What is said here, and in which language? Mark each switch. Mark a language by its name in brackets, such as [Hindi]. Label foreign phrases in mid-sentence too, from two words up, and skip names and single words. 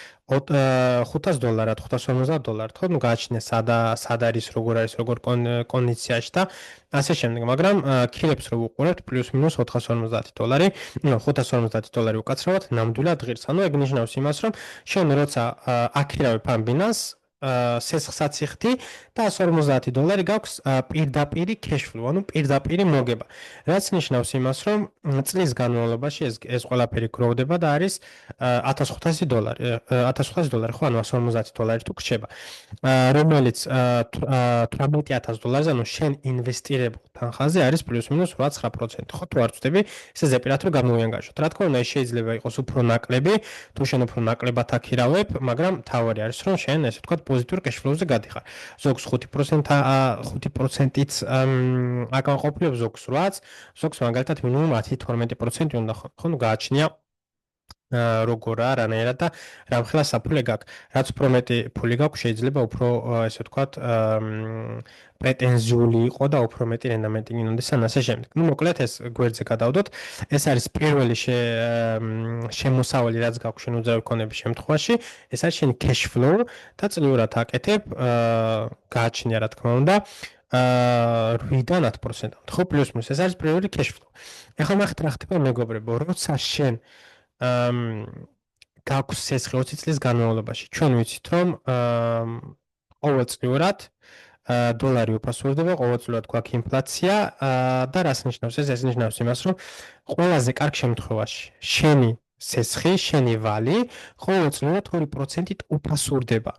[Georgian] $500, $550, ხო, ნუ გააჩნია სად არის, როგორ არის, როგორ კონდიციაში და ასე შემდეგ, მაგრამ ქილებს რო ვუყურებთ პლუს მინუს $450, ნუ $550 უკაცრავად ნამდვილად ღირს. ანუ ეგ ნიშნავს იმას, რომ შენ როცა აქირავებ ამ ბინას სესხსაც იხდი და $150 გაქვს პირდაპირი cash-flow, ანუ პირდაპირი მოგება. რაც ნიშნავს იმას, რომ წლის განმავლობაში ეს ყველაფერი გროვდება და არის $1,500, $1,500, ხო, ანუ $150 თუ გრჩება. რომელიც $18,000, ანუ შენ ინვესტირებულ თანხაზე არის პლუს-მინუს 8-9%, ხო, თუ არ ვწდები, ესე ზეპირად რომ გამოვიანგაშოთ. რა თქმა უნდა, ეს შეიძლება იყოს უფრო ნაკლები, თუ შენ უფრო ნაკლებად აქირავებ, მაგრამ თავარი არის, რომ შენ ესე ვთქვათ პოზიტიურ cash-flow-ზე გადიხარ. ზოგს 5%-ით აკმაყოფილებს, ზოგს 8%, ზოგს მაგალითად მინიმუმ 10-12% უნდა ხო, ნუ გააჩნია როგორა რანაირად და რამხელა საფულე გაქვს. რაც უფრო მეტი ფული გაქვს, შეიძლება უფრო ესე ვთქვათ, პრეტენზიული იყო და უფრო მეტი რენდამენტი გინდოდეს ან ასე შემდეგ. ნუ მოკლედ ეს გვერდზე გადავდოთ. ეს არის პირველი შემოსავალი, რაც გაქვს შენ უძრავი ქონების შემთხვევაში. ეს არის შენი cash flow და წლიურად აკეთებ, გააჩნია რა თქმა უნდა, 8-დან 10%. ხო, პლუს მინუს ეს არის პირველი cash flow. ეხლა ნახეთ რა ხდება მეგობრებო, როცა შენ გაქვს სესხი 20 წლის განმავლობაში. ჩვენ ვიცით, რომ ყოველწლიურად დოლარი უფასურდება, ყოველწლიურად გვაქვს ინფლაცია და რას ნიშნავს ეს? ეს ნიშნავს იმას, რომ ყველაზე კარგ შემთხვევაში შენი სესხი, შენი ვალი ყოველწლიურად 2%-ით უფასურდება.